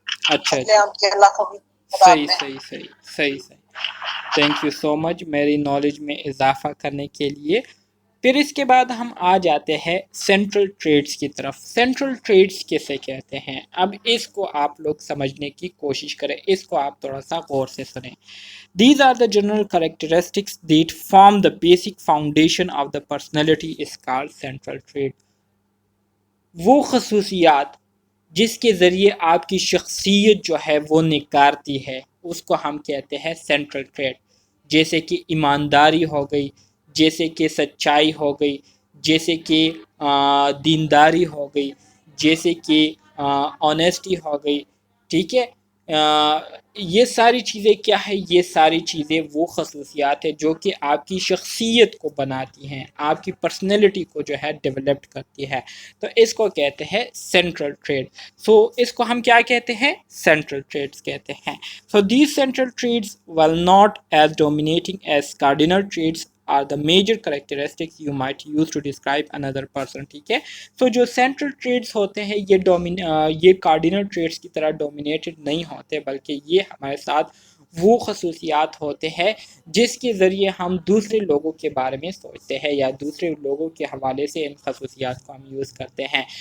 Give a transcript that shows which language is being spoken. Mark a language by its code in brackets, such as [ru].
[ur] اچھا صحیح صحیح صحیح صحیح صحیح, تھینک یو سو مچ میری نالج میں اضافہ کرنے کے لیے. پھر اس کے بعد ہم آ جاتے ہیں سینٹرل ٹریڈز کی طرف. سینٹرل ٹریڈز کیسے کہتے ہیں؟ اب اس کو آپ لوگ سمجھنے کی کوشش کریں، اس کو آپ تھوڑا سا غور سے سنیں. [en] These are the general characteristics that form the basic foundation of the personality is called central trait. [ur] وہ خصوصیات جس کے ذریعے آپ کی شخصیت جو ہے وہ نکارتی ہے اس کو ہم کہتے ہیں سینٹرل ٹریٹ. جیسے کہ ایمانداری ہو گئی، جیسے کہ سچائی ہو گئی، جیسے کہ دینداری ہو گئی، جیسے کہ آنیسٹی ہو گئی. ٹھیک ہے، یہ ساری چیزیں کیا ہے؟ یہ ساری چیزیں وہ خصوصیات ہیں جو کہ آپ کی شخصیت کو بناتی ہیں، آپ کی پرسنالٹی کو جو ہے ڈیولپ کرتی ہے. تو اس کو کہتے ہیں سینٹرل ٹریٹ. سو اس کو ہم کیا کہتے ہیں؟ سینٹرل ٹریٹس کہتے ہیں. [en] So these central traits while not as dominating as cardinal traits are the major characteristics you might use to describe another person. [ur] ٹھیک ہے، تو جو سینٹرل ٹریٹس ہوتے ہیں یہ کارڈینل ٹریٹس کی طرح ڈومینیٹڈ نہیں ہوتے، بلکہ یہ ہمارے ساتھ وہ خصوصیات ہوتے ہیں جس کے ذریعے ہم دوسرے لوگوں کے بارے میں سوچتے ہیں یا دوسرے لوگوں کے حوالے سے ان خصوصیات کو ہم یوز کرتے ہیں.